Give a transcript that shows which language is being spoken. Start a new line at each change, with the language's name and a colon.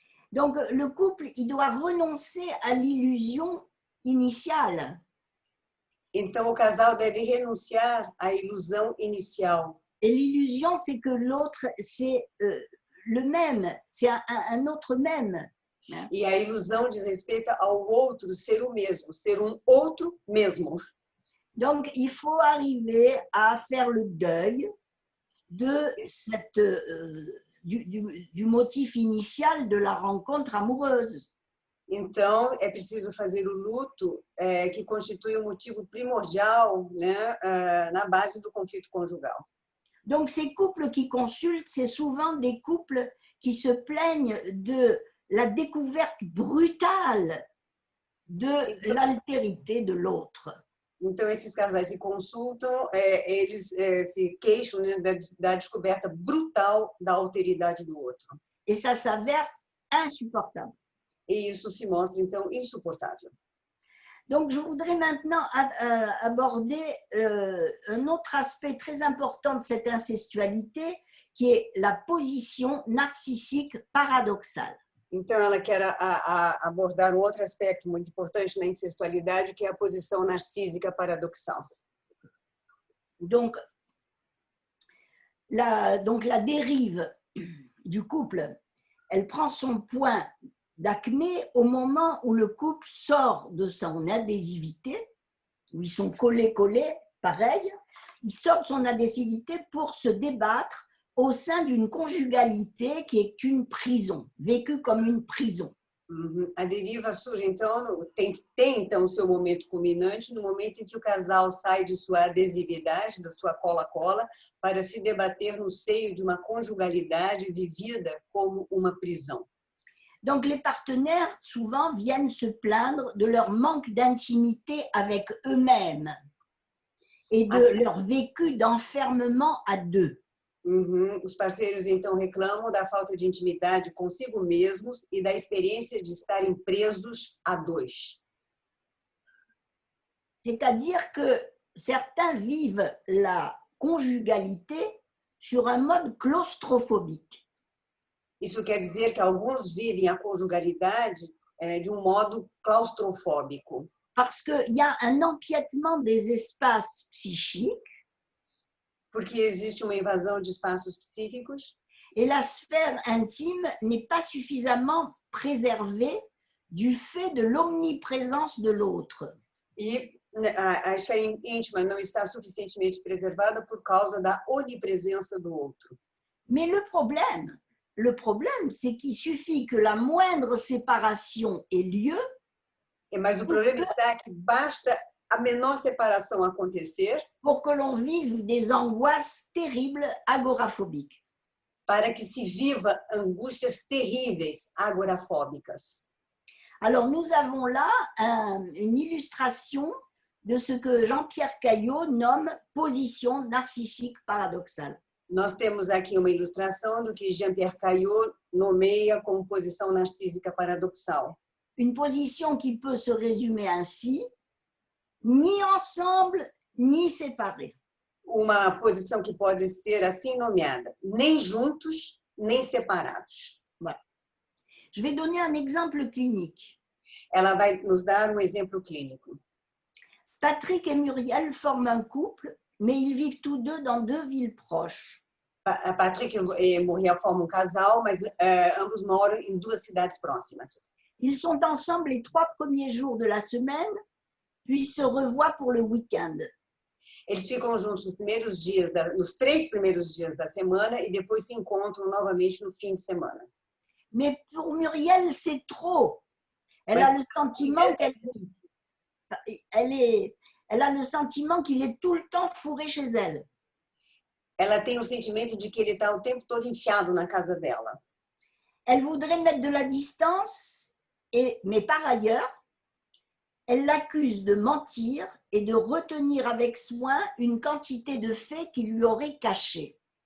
French: Donc, le couple, il doit renoncer à l'illusion initiale.
Portuguese: Então, o casal deve renunciar à ilusão inicial.
French: Et l'illusion, c'est que l'autre, c'est le même, c'est un autre même.
Portuguese: E a ilusão diz respeito ao outro ser o mesmo, ser um outro mesmo.
French: Donc, il faut arriver à faire le deuil de cette, du motif initial de la rencontre amoureuse.
Portuguese: Então, é preciso fazer o luto que constitui o motivo primordial, né, na base do conflito conjugal.
French: Donc, ces couples qui consultent, c'est souvent des couples qui se plaignent de la découverte brutale de l'altérité de l'autre.
Portuguese: Então, esses casais que consultam, eles se queixam, né, da descoberta brutal da alteridade do outro.
French: Et ça s'avère insupportable.
Portuguese: E isso se mostra, então, insuportável.
French: Donc, je voudrais maintenant aborder un autre aspect très important de cette incestualité, qui est la position narcissique paradoxale.
Portuguese: Então, ela quer abordar um outro aspecto muito importante na incestualidade, que é a posição narcísica paradoxal.
French: Donc la dérive du couple, elle prend son point d'acmé au moment où le couple sort de son adhésivité, où ils sont collés, pareil, il sort de son adhésivité pour se débattre au sein d'une conjugalité qui est une prison, vécue comme une prison.
Portuguese: A deriva surge, então, tem então o seu momento culminante no momento em que o casal sai de sua adesividade, da sua cola-cola, para se debater no seio de uma conjugalidade vivida como uma prisão.
French: Donc, les partenaires, souvent, viennent se plaindre de leur manque d'intimité avec eux-mêmes et de leur vécu d'enfermement à deux.
Portuguese: Os parceiros, então, reclamam da falta de intimidade consigo mesmos e da experiência de estarem presos a dois.
French: C'est-à-dire que certains vivent la conjugalité sur un mode claustrophobique.
Portuguese: Isso quer dizer que alguns vivem a conjugalidade de modo claustrofóbico.
French: Parce qu'il y a un empiètement des espaces psychiques.
Portuguese: Porque existe uma invasão de espaços psíquicos.
French: Et la sphère intime n'est pas suffisamment préservée du fait de l'omniprésence de l'autre.
Portuguese: E a esfera íntima não está suficientemente preservada por causa da onipresença do outro.
French: Mais le problème, c'est qu'il suffit que la moindre séparation ait lieu
Portuguese: Mas o problema está que basta a menor separação acontecer
French: pour que l'on vive des angoisses terribles agoraphobiques.
Portuguese: para que se viva angústias terríveis, agorafóbicas.
French: Alors, nous avons là une illustration de ce que Jean-Pierre Caillot nomme position narcissique paradoxale.
Portuguese: Nós temos aqui uma ilustração do que Jean-Pierre Caillot nomeia como posição narcísica paradoxal.
French: Une position qui peut se résumer ainsi, ni ensemble, ni séparés.
Portuguese: Uma posição que pode ser assim nomeada, nem juntos, nem separados.
French: Voilà. Je vais donner un exemple clinique.
Portuguese: Ela vai nos dar exemplo clínico.
French: Patrick et Muriel forment un couple, mais ils vivent tous deux dans 2 villes proches.
Portuguese: Patrick e Muriel formam casal, mas ambos moram em 2 cidades próximas.
French: Ils sont ensemble les 3 premiers jours de la semaine, puis se revoient pour le week-end.
Portuguese: Eles ficam juntos nos 3 primeiros dias da semana e depois se encontram novamente no fim de semana.
French: Mais pour Muriel, c'est trop. Elle a le sentiment elle a le sentiment qu'il est tout le temps fourré chez elle.
Portuguese: Ela tem o sentimento de que ele está o tempo todo enfiado na casa dela.
French: Elle voudrait mettre de la distance, mais par ailleurs, elle l'accuse de mentir et de retenir avec soin une quantité de faits qu'il lui aurait cachés.